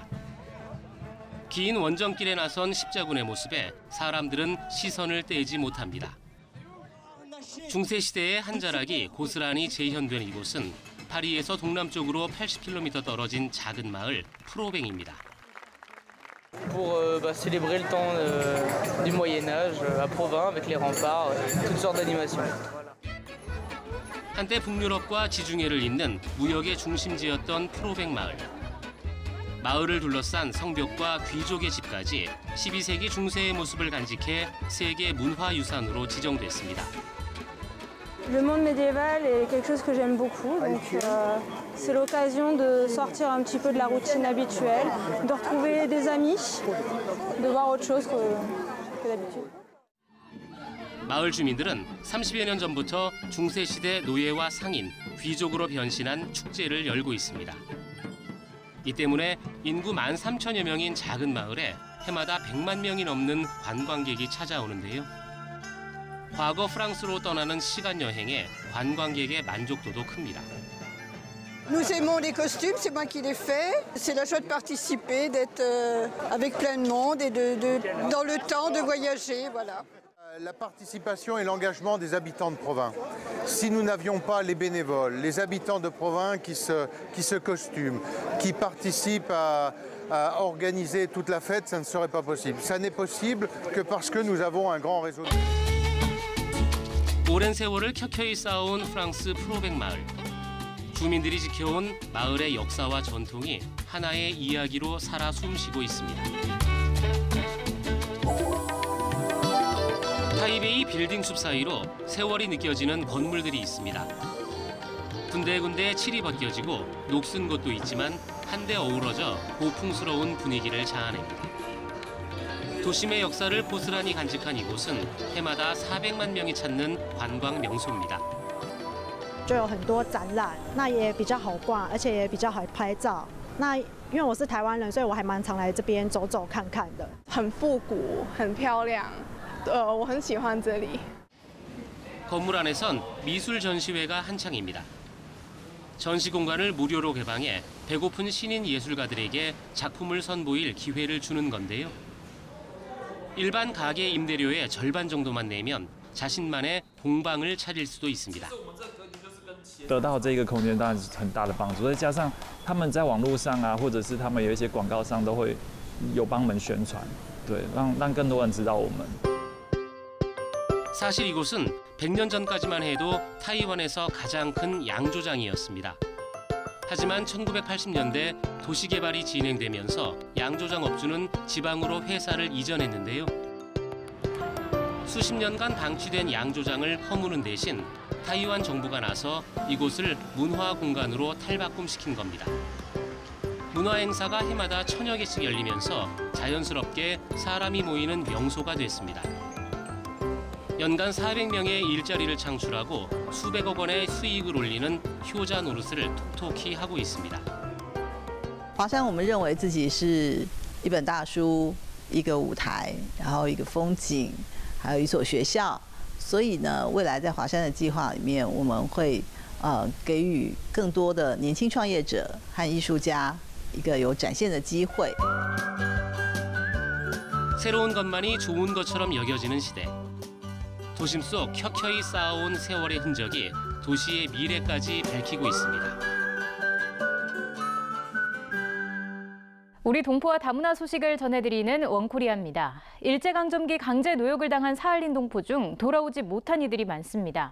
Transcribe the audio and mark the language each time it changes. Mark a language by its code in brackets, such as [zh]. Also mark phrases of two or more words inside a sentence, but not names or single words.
[ko] 긴 원정길에 나선 십자군의 모습에 사람들은 시선을 떼지 못합니다. 중세 시대의 한 자락이 고스란히 재현된 이곳은 파리에서 동남쪽으로 80km 떨어진 작은 마을 프로뱅입니다. [fr] Pour célébrer le temps du Moyen Âge à Provins avec les remparts, toutes sortes d'animations. [ko] 한때 북유럽과 지중해를 잇는 무역의 중심지였던 프로뱅 마을. 마을을 둘러싼 성벽과 귀족의 집까지 12세기 중세의 모습을 간직해 세계 문화유산으로 지정됐습니다. [fr] Le monde médiéval est quelque chose que j'aime beaucoup, donc c'est l'occasion de sortir un petit peu de la routine habituelle, de retrouver des amis, de voir autre chose que d'habitude. [ko] 마을 주민들은 30여 년 전부터 중세시대 노예와 상인, 귀족으로 변신한 축제를 열고 있습니다. 이 때문에 인구 13,000여 명인 작은 마을에 해마다 100만 명이 넘는 관광객이 찾아오는데요. 과거 프랑스로 떠나는 시간 여행에 관광객의 만족도도 큽니다. [fr] Nous aimons les costumes, c'est moi qui les fais. C'est la joie de participer, d'être avec plein de monde et dans le temps de voyager, voilà. La participation et l'engagement des habitants de Provins. Si nous n'avions pas les bénévoles, les habitants de Provins qui se costument, qui participent à organiser toute la fête, ça ne serait pas possible. Ça n'est possible que parce que nous avons un grand réseau. [ko] 오랜 세월을 켜켜이 쌓아온 프랑스 프로뱅 마을. 주민들이 지켜온 마을의 역사와 전통이 하나의 이야기로 살아 숨쉬고 있습니다. 타이베이 빌딩 숲 사이로 세월이 느껴지는 건물들이 있습니다. 군데군데 칠이 벗겨지고 녹슨 곳도 있지만 한데 어우러져 고풍스러운 분위기를 자아냅니다. 도심의 역사를 고스란히 간직한 이곳은 해마다 400만 명이 찾는 관광 명소입니다. [zh] 就有很多展览，那也比较好逛，而且也比较好拍照。那因为我是台湾人，所以我还蛮常来这边走走看看的。很复古，很漂亮，我很喜欢这里。 [ko] 건물 안에선 미술 전시회가 한창입니다. 전시 공간을 무료로 개방해 배고픈 신인 예술가들에게 작품을 선보일 기회를 주는 건데요. 일반 가게 임대료의 절반 정도만 내면 자신만의 공방을 차릴 수도 있습니다. [zh] 得到这个空间当然是很大的帮助，再加上他们在网络上啊，或者是他们有一些广告上都会有帮我们宣传，对，让更多人知道我们。 [ko] 사실 이곳은 100년 전까지만 해도 타이완에서 가장 큰 양조장이었습니다. 하지만 1980년대 도시개발이 진행되면서 양조장 업주는 지방으로 회사를 이전했는데요. 수십 년간 방치된 양조장을 허무는 대신 타이완 정부가 나서 이곳을 문화공간으로 탈바꿈시킨 겁니다. 문화행사가 해마다 1000여 개씩 열리면서 자연스럽게 사람이 모이는 명소가 됐습니다. 연간 400명의 일자리를 창출하고 수백억 원의 수익을 올리는 효자 노릇을 톡톡히 하고 있습니다. [zh] 华山我们认为自己是一本大书、一个舞台，然后一个风景，还有一所学校。所以呢，未来在华山的计划里面，我们会给予更多的年轻创业者和艺术家一个有展现的机会。 [ko] 새로운 것만이 좋은 것처럼 여겨지는 시대. 도심 속 켜켜이 쌓아온 세월의 흔적이 도시의 미래까지 밝히고 있습니다. 우리 동포와 다문화 소식을 전해드리는 원코리아입니다. 일제강점기 강제 노역을 당한 사할린 동포 중 돌아오지 못한 이들이 많습니다.